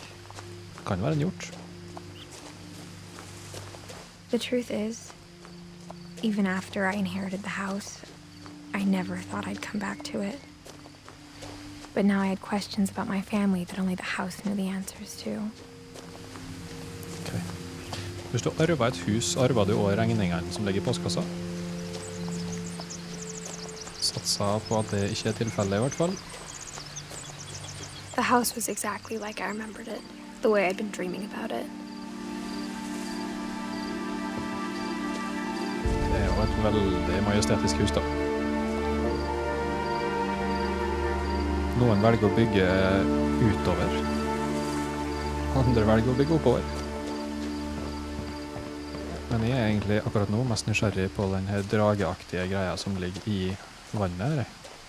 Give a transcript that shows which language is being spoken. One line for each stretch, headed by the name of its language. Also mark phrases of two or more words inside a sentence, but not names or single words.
Norwegian: Det kan være en hjort.
English: The truth is, even after I inherited the house, I never thought I'd come back to it. But now I had questions about my family that only the house knew the answers to.
Norwegian: Ok. Hvis du arver et hus, arver du også regningene som ligger i postkassa? Satsa på at det ikke er tilfellet i hvert fall.
English: The house was exactly like I remembered it, the way I'd been dreaming about it.
Norwegian: Det er jo et veldig majestetisk hus da. Noen velger å bygge utover. Andre velger å bygge oppover. Men jeg er egentlig akkurat nå mest nysgjerrig på den her drageaktige greia som ligger i vannet her.